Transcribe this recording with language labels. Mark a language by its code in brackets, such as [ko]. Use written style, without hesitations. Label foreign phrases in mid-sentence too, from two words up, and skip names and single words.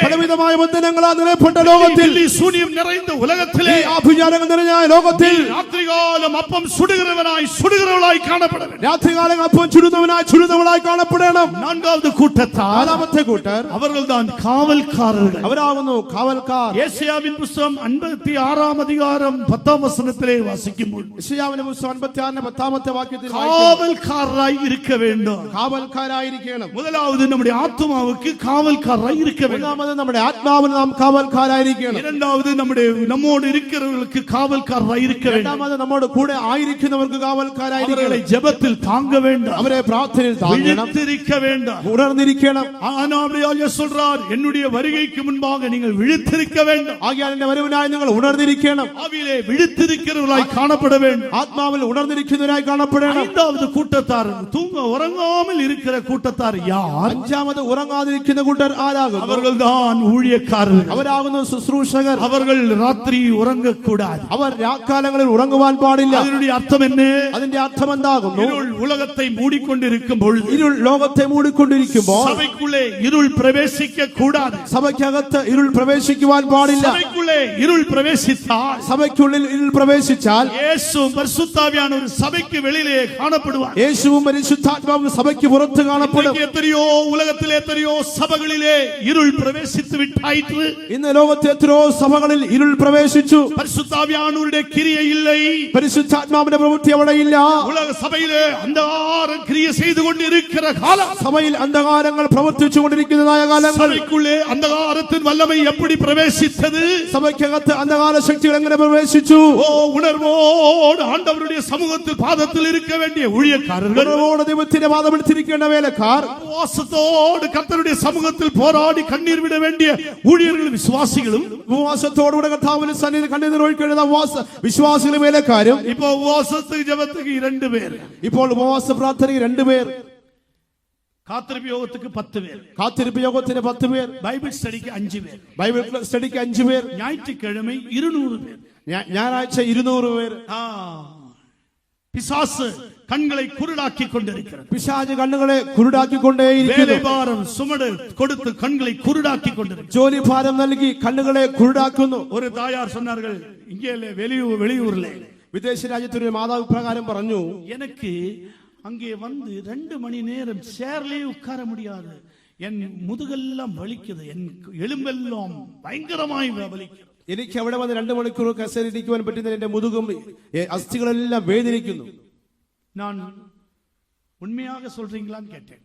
[ml] പലവിധമായ ബന്ധനങ്ങളാൽ നിറയപ്പെട്ട ലോകത്തിൽ, [ta] பில்லி சூனியம் நிறைந்த உலகத்திலே, [ml] ഈ ആഭിചാരങ്ങൾ നിറഞ്ഞ ലോകത്തിൽ [ta] ராத்திரிகாலம் அப்பம் சுடுகிறவளாய் காணப்பட வேண்டும். [ml] രാത്രികാലങ്ങൾ അപ്പം ചുടുന്നവനായി കാണപ്പെടണം. [ta] 4வது கூட்டத்தார், [ml] നാലാമത്തെ കൂട്ടർ [ta] அவர்கள்தான் காவல்காரர்கள். [ml] അവരാകുന്നു കാവൽക്കാർ. [ta] ஏசாயாவின் புத்தகம் 56-ஆம் அதிகாரம் 10-ஆம் வசனத்திலே வாசிக்கும்போது [ml] യെശയ്യാവിന്റെ പുസ്തകം 56 10-ാമത്തെ വാക്യത്തിൽ [ta] காவல்காரராய் இருக்க வேண்டும். [ml] കാവൽക്കാരായിരിക്കണം. [ta] முதலாவது நம்முடைய ஆத்துமாவுக்கு காவல்காரராய் இருக்க வேண்டும். [ml] ഒന്നാമത് നമ്മുടെ ആത്മാവിന് നാം കാവൽക്കാരായിരിക്കണം. [ta] இரண்டாவது நம்மோடு இருக்கிறவர்களுக்கு காவல்காரராய் இருக்க வேண்டும். [ml] രണ്ടാമത് നമ്മുടെ കൂടെ ആയിരിക്കുന്നവർക്ക് കാവൽക്കാരായിരിക്കണം. [ta] அவர்களை ஜெபத்தில் தாங்க வேண்டும். [ml] അവരെ പ്രാർത്ഥനയിൽ താങ്ങണം, [ta] விழித்திருக்க வேண்டும். [ml] ഉണർന്നിരിക്കണം. [ta] ஆனாலும் சொல்றார், என்னுடைய வருகைக்கு முன்பாக நீங்கள் விழித்திருக்க வேண்டும். [ml] ആകിയാൽ എന്റെ വരവിനായി നിങ്ങൾ ഉണർന്നിരിക്കണം. [ta] ஆவியிலே விழித்திருக்கிறவர்களாய் காணப்பட வேண்டும். [ml] ആത്മാവിൽ ഉണർന്നിരിക്കുന്നവരായി കാണപ്പെടണം. [ta] 5வது கூட்டத்தார், தூங்க உறங்காமல் இருக்கிற கூட்டத்தார் யார்? [ml] അഞ്ചാമത് ഉറങ്ങാതിരിക്കുന്ന കൂട്ടർ ആരാകും? [ta] அவர்கள்தான் ஊழியக்காரர்கள். [ml] അവരാകുന്നു ശുശ്രൂഷകർ. [ta] அவர்கள் ராத்திரி உறங்கக்கூடாது. [ml] അവർ രാക്കാലങ്ങളിൽ ഉറങ്ങുവാൻ പാടില്ല. [ta] அதனுடைய அர்த்தம் என்ன? [ml] അതിന്റെ അർത്ഥം എന്താകുന്നു? [ta] இருள் உலகத்தை மூடிக்கொண்டிருக்கும் பொழுது, [ml] ഇരുൾ ലോകത്തെ മൂടിക്കൊണ്ടിരിക്കുമ്പോൾ [ta] சபைக்குள்ளே இருள் பிரவேசிக்க கூடாது. [ml] സഭയ്ക്കകത്ത് ഇരുൾ പ്രവേശിക്കുവാൻ പാടില്ല. [ta] சபைக்குள்ளே இருள் பிரவேசித்தால், [ml] സഭയ്ക്കുള്ളിൽ ഇരുൾ പ്രവേശിച്ചാൽ [ta] இயேசு பரிசுத்தாவியானவர் சபைக்கு வெளியிலே காணப்படுவார். [ml] യേശുവും പരിശുദ്ധാത്മാവും സഭയ്ക്ക് പുറത്ത് കാണപ്പെടും. [ta] எத்தனையோ உலகத்திலே எத்தனையோ சபைகளிலே இருள் பிரவேசித்து விட்டாயிற்று. [ml] ഇന്ന് ലോകത്തെ എത്രയോ സഭകളിൽ ഇരുൾ പ്രവേശിച്ചു. [ta] பரிசுத்தாவியானவருடைய கிரியை இல்லை. [ml] പരിശുദ്ധാത്മാവിന്റെ പ്രവൃത്തി അവിടെ ഇല്ല. [ta] உலக சபையிலே அந்தகாரம் கிரியை செய்து கொண்டிருக்கிற காலம், [ml] സഭയിൽ അന്ധകാരങ്ങൾ പ്രവർത്തിച്ചു കൊണ്ടിരിക്കുന്നതായ കാലങ്ങൾ. [ta] சபைக்குள்ளே அந்தகாரத்தின் வல்லமை எப்படி பிரவேசித்தது? [ml] സഭയ്ക്കകത്ത് അന്ധകാര ശക്തികൾ എങ്ങനെ പ്രവേശിച്ചു? [ta] ஓ, உணர்வோடு ஆண்டவருடைய சமூகத்தில் பாதத்தில் இருக்க வேண்டிய ஊழியக்காரர்கள், [ml] ഉണർവോടെ ദൈവത്തിന്റെ വാദമെടുത്തിരിക്കേണ്ട വേലക്കാർ, [ta] உபவாசத்தோடு கர்த்தருடைய சமூகத்தில் போராடி கண்ணீர் விட வேண்டிய ஊழியர்களும் விசுவாசிகளும், [ml] ഉപവാസത്തോടുകൂടെ കർത്താവിന്റെ സന്നിധിയിൽ കണ്ണീർ ഒഴുക്കേണ്ട വിശ്വാസികളും വേലക്കാരും. [ta] இப்போ உபவாசத்துக்கு ஜெபத்துக்கு 2 பேர், [ml] ഇപ്പോൾ ഉപവാസ പ്രാർത്ഥനയ്ക്ക് 2 പേർ, [ta] காத்திருப்பு யோகத்துக்கு 10 பேர், [ml] കാത്തിരിപ്പ് യോഗത്തിന് 10 പേർ, [en] Bible study [ta] 5 பேர், [en] Bible study [ml] 5 പേർ, [ta] ஞாயிற்றுக்கிழமை 200 பேர். [ml] ഞായറാഴ്ച 200 പേർ. [ta] பிசாசு கண்களை குருடாக்கி கொண்டிருக்கிறது. [ml] പിശാച് കണ്ണുകളെ കുരുടാക്കിക്കൊണ്ടേയിരിക്കുന്നു. [ta] வேலைபாரம் சுமடு கொடுத்து கண்களை குருடாக்கி கொண்டிருக்கிறது. [ml] ജോലി ഭാരം നൽകി കണ്ണുകളെ കുരുടാക്കുന്നു. [ta] ஒரு தாயார் சொன்னார்கள், இங்கே வெளியூர்ல [ml] വിദേശ രാജ്യത്തൊരു മാതാവ് പ്രകാരം പറഞ്ഞു, [ta] எனக்கு அங்கே வந்து 2 மணி நேரம் சேர்லே உட்கார முடியாது. என் முதுகெல்லாம் வலிக்குது, என் எலும்பெல்லாம் பயங்கரமாய் வலிக்குது. [ml] എനിക്ക് അവിടെ വന്ന് 2 മണിക്കൂർ കസേരയിരിക്കുവാൻ പറ്റുന്ന എന്റെ മുതുകും അസ്ഥികളെല്ലാം വേദനിക്കുന്നു. [ta] நான் உண்மையாக சொல்றீங்களான்னு கேட்டேன்.